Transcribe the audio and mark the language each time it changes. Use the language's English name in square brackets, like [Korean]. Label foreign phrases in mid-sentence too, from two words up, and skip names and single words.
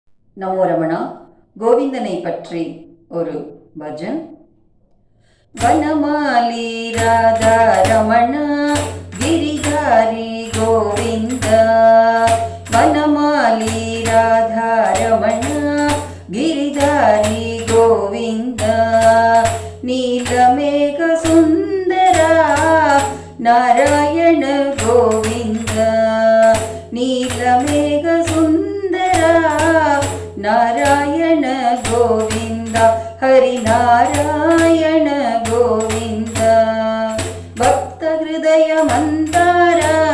[Tamil] நமோ ரமணா. கோவிந்தனை பற்றி ஒரு பஜன். [Sanskrit] வனமாலி ராதா ரமணா ಗಿರಿಧಾರಿ ಗೋವಿಂದ, ವನಮಾಲಿ ರಾಧಾ ರಮಣ ಗಿರಿಧಾರಿ ಗೋವಿಂದ, ನೀಲಮೇಘ ಸುಂದರ ನಾರಾಯಣ ಗೋವಿಂದ, ನೀಲಮೇಘ ಸುಂದರ ನಾರಾಯಣ ಗೋವಿಂದ, ಹರಿನಾರಾಯಣ ಗೋವಿಂದ, ಭಕ್ತ ಹೃದಯ ಮಂದಾರ